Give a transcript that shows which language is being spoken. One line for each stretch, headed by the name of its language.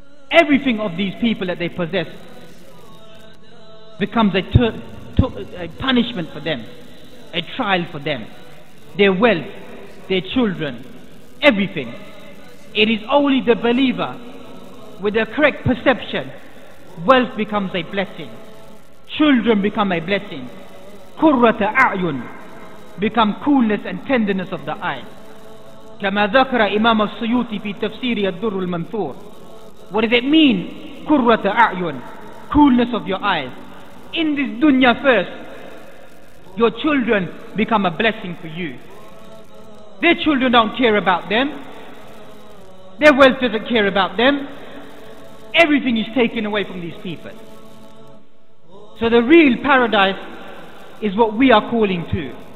English: Everything of these people that they possess becomes a punishment for them, a trial for them. Their wealth, their children, everything. It is only the believer with the correct perception. Wealth becomes a blessing. Children become a blessing. Qurrata a'yun become coolness and tenderness of the eye.
Arabic: كما ذكر إمام السيوطي في تفسير الدر المنثور.
English: What does it mean?
Arabic: قرة أعين,
English: coolness of your eyes. In this dunya first, your children become a blessing for you. Their children don't care about them. Their wealth doesn't care about them. Everything is taken away from these people. So the real paradise is what we are calling to.